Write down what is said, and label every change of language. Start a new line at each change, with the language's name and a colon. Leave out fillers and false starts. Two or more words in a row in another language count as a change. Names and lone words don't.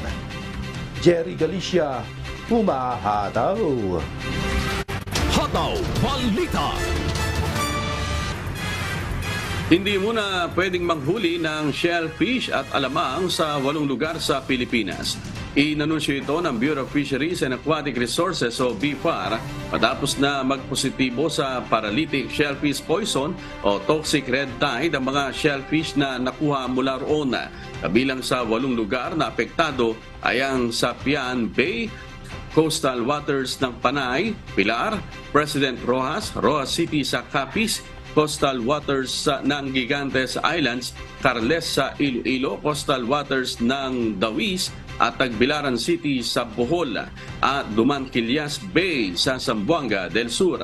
Filipino: Jerry Galicia, humahataw! Hataw Balita. Hindi muna pwedeng manghuli ng shellfish at alamang sa 8 lugar sa Pilipinas. Inanunsyo ito ng Bureau of Fisheries and Aquatic Resources o BFAR matapos na magpositibo sa
English: paralytic shellfish poison
Filipino: o
English: toxic red tide
Filipino: ang mga shellfish na nakuha mula roon. Kabilang sa 8 lugar na apektado ay ang Sapian Bay, Coastal Waters ng Panay, Pilar, President Rojas, Rojas City sa Capiz, Coastal Waters ng Gigantes Islands, Carles sa Iloilo, Coastal Waters ng Dawis at Tagbilaran City sa Bohol at Dumanquillas Bay sa Zamboanga del Sur.